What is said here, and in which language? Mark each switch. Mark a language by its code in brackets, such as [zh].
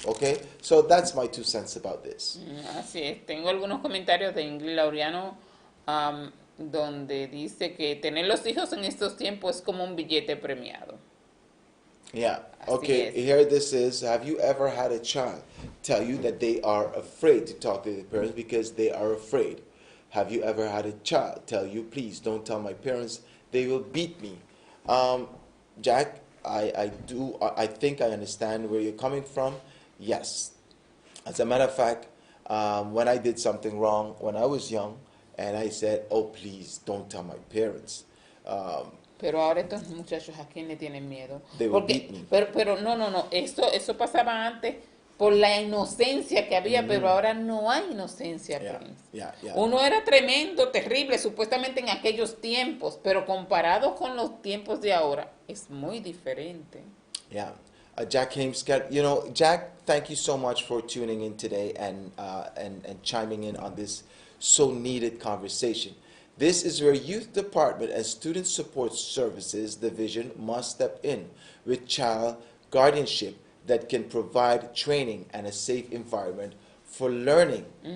[en] Okay, so that's my 2 cents about this. [es] Así es. Tengo algunos comentarios de Ingrid Laureano donde dice que tener los hijos en estos tiempos es como un billete premiado. [en] Yeah. [es] Así [en] Okay. [es] es. [en] Here this is. Have you ever had a child tell you that they are afraid to talk to their parents because they are afraid? Have you ever had a child tell you, please don't tell my parents, they will beat me? Jack, I think I understand where you're coming from. Yes. As a matter of fact, when I did something wrong when I was young, and I said, oh, please don't tell my parents. [es] Pero ahora estos muchachos, ¿a quién le tienen miedo? [en] They will beat me. [es] Pero no, eso pasaba antes por la inocencia que había, pero ahora no hay inocencia, Prince. [en] Yeah. [es] Uno era tremendo, terrible, supuestamente en aquellos tiempos, pero comparado con los tiempos de ahora, es muy diferente. [en] Yeah. Jack Hamescat, Jack, thank you so much for tuning in today and chiming in on this so needed conversation. This is where Youth Department and Student Support Services Division must step in with child guardianship that can provide training and a safe environment for learning.